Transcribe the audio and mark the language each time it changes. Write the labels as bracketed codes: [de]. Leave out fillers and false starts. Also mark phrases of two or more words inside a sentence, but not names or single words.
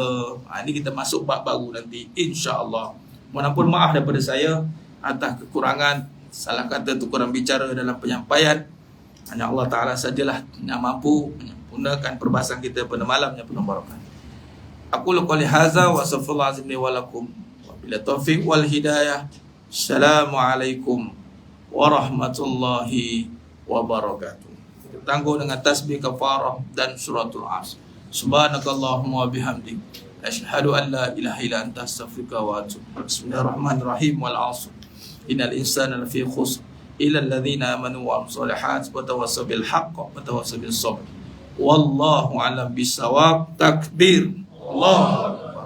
[ms] Ini kita masuk bab baru nanti, insya-Allah. Mohon ampun maaf daripada saya atas kekurangan, salah kata tu kurang bicara dalam penyampaian. Hanya Allah Ta'ala sajalah yang mampu menggunakan perbahasan kita pada malam yang penuh barakah. [ar] أقول قولي هذا وأستغفر الله العظيم لي ولكم. وبالله التوفيق والهداية. السلام عليكم ورحمة الله وبركاته. [ms] Kita tangguh dengan tasbih kafarah dan suratul Asr. [ar] سبحانك اللهم وبحمدك، أشهد أن لا إله إلا أنت، أستغفرك وأتوب. Bismillahirrahmanirrahim. Wal 'asr. إن الإنسان لفي خسر إلا الذين آمنوا وعملوا الصالحات وتواصوا بالحق وتواصوا بالصبر. والله أعلم بالصواب. تكبير. الله